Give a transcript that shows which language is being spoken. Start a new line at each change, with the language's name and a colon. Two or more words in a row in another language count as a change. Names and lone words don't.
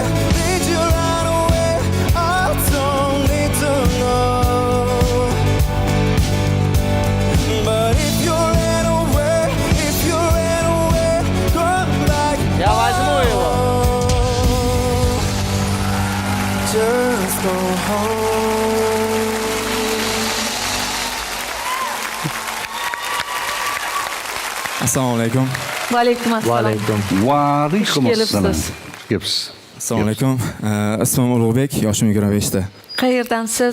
English: Did you run away? I don't need to know. But if you ran away, if you ran away, come back
Russian: Я возьму его.
English: home. Just go home.
Uzbek: Assalomu alaykum. Va alaykum assalom. Alaykum. Vaalaykum Xush assalom. kelibsiz. Kelibsiz. Assalomu alaykum. Ismim Ulug'bek, yoshim 25 ta. Qayerdan siz?